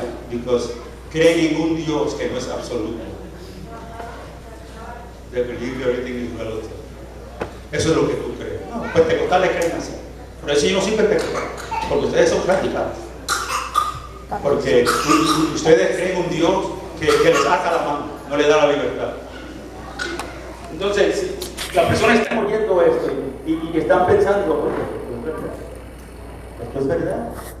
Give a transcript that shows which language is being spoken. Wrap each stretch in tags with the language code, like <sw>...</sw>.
<en>Because</en> <es>creen en un Dios que no es absoluto.</es> <en>They believe everything is relative.</en> <es>Eso es lo que tú crees. No, los pentecostales creen así. Pero eso yo no soy pentecostal, porque ustedes son practicantes. Porque ustedes creen un Dios que les ata la mano, no les da la libertad. Entonces, si la persona está oyendo esto y están pensando, esto es verdad.</es>